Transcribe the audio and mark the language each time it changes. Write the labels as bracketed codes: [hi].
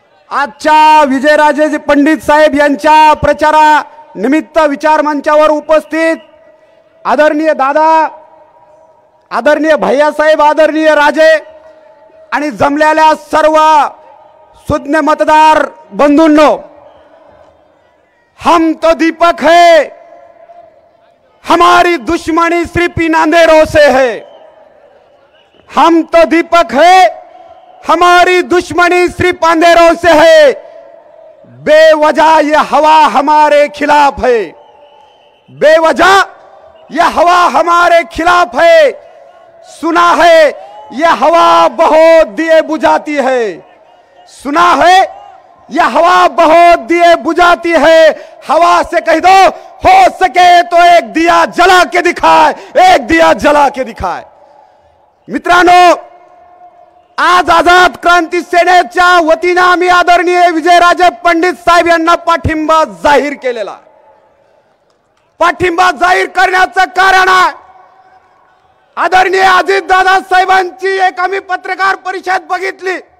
[mr] आजच्या विजयराजे पंडित साहेब यांच्या प्रचारा निमित्त विचार मंचावर उपस्थित आदरणीय दादा आदरणीय भैयासाहेब आदरणीय राजे आणि जमलेल्या सर्व सुज्ञ मतदार बंधूंनो, [hi] हम तो दीपक है हमारी दुश्मनी सिर्फ इन अंधेरों से है। हम तो दीपक है, हमारी दुश्मनी सिर्फ अंधेरों से है। बेवजह ये हवा हमारे खिलाफ है, बेवजह ये हवा हमारे खिलाफ है। सुना है ये हवा बहुत दिए बुझाती है, सुना है ये हवा बहुत दिए बुझाती है। हवा से कह दो हो सके तो एक दिया जला के दिखाए, एक दिया जला के दिखाए। [mr] मित्रांनो, आज आझाद क्रांती सेनेच्या वतीने आम्ही आदरणीय विजयराजे पंडित साहेब यांना पाठिंबा जाहीर केलेला। पाठिंबा जाहीर करण्याचं कारण आहे, आदरणीय अजित दादा साहेबांची एक आम्ही पत्रकार परिषद बघितली।